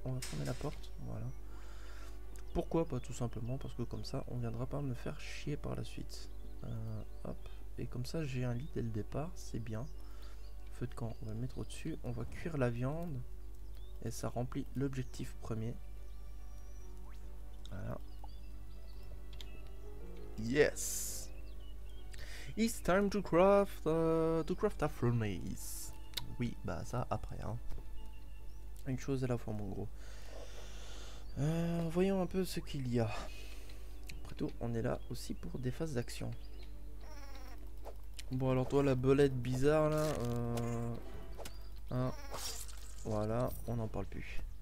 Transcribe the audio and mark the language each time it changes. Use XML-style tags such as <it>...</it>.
<fr>On va fermer la porte, voilà. Pourquoi pas, tout simplement parce que comme ça on viendra pas me faire chier par la suite. Hop, et comme ça j'ai un lit dès le départ, c'est bien. Feu de camp, on va le mettre au dessus, on va cuire la viande et ça remplit l'objectif premier. Voilà.</fr> <en>Yes, it's time to craft a furnace.</en> <fr>Oui, bah ça après hein. Une chose à la fois mon gros. Voyons un peu ce qu'il y a. Après tout, on est là aussi pour des phases d'action. Bon, alors toi, la belette bizarre là. Hein, voilà, on n'en parle plus.</fr>